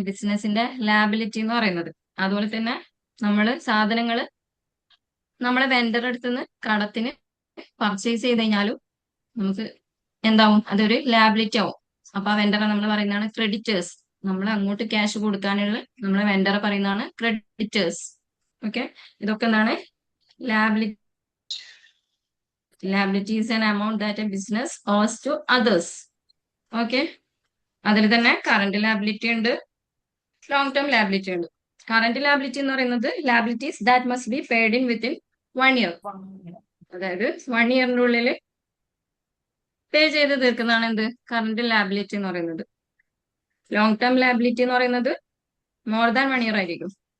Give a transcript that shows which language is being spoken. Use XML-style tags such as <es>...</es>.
<ml>ബിസിനസിന്റെ ലാബിലിറ്റി എന്ന് പറയുന്നത്. അതുപോലെ തന്നെ സാധനങ്ങള് നമ്മളെ വെണ്ടർ അടുത്തുനിന്ന് കടത്തിന് പർച്ചേസ് ചെയ്ത് കഴിഞ്ഞാലും നമുക്ക് എന്താവും? അതൊരു ലാബിലിറ്റി ആവും. അപ്പൊ ആ വെണ്ടറെ നമ്മൾ പറയുന്നതാണ് ക്രെഡിറ്റേഴ്സ്. നമ്മൾ അങ്ങോട്ട് ക്യാഷ് കൊടുക്കാനുള്ള നമ്മളെ വെണ്ടറെ പറയുന്നതാണ് ക്രെഡിറ്റേഴ്സ്. ഓക്കെ, ഇതൊക്കെ എന്താണ്? Liability.</ml> <en>Liability is an amount that a business owes to others.</en> <ml>Okay, അതിൽ തന്നെ കറന്റ് ലാബിലിറ്റി ഉണ്ട്, ലോങ് ടേം ലാബിലിറ്റി ഉണ്ട്. കറന്റ് ലാബിലിറ്റി എന്ന് പറയുന്നത്</ml> <en>Liabilities that must be paid in within 1 year.</en> <ml>അതായത് 1 ഇയറിന്റെ ഉള്ളിൽ പേ ചെയ്ത് തീർക്കുന്നതാണ് എന്ത്? കറന്റ് ലാബിലിറ്റി എന്ന് പറയുന്നത്. ലോങ് ടേം ലാബിലിറ്റി എന്ന് പറയുന്നത്</ml> <en>more than 1 year</en> <ml>ആയിരിക്കും.</ml>